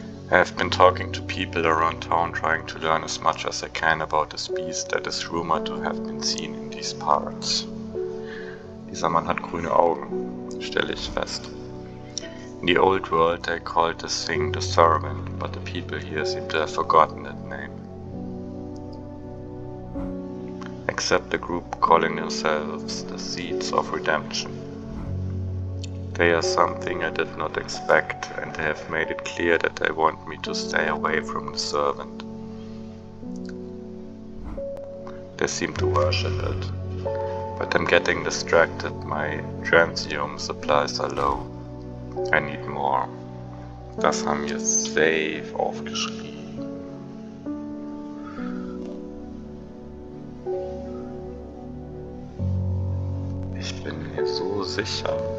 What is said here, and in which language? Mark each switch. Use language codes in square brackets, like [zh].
[en] I have been talking to people around town, trying to learn as much as I can about this beast that is rumored to have been seen in these parts. [de] Dieser Mann hat grüne Augen, stelle ich fest. [en] In the old world they called this thing the servant, but the people here seem to have forgotten that name. Except the group calling themselves the Seeds of Redemption. They are something I did not expect, and they have made it clear that they want me to stay away from the servant. They seem to worship it, but I'm getting distracted. My transium supplies are low. I need more. [de] Das haben wir safe aufgeschrieben. Ich bin mir so sicher.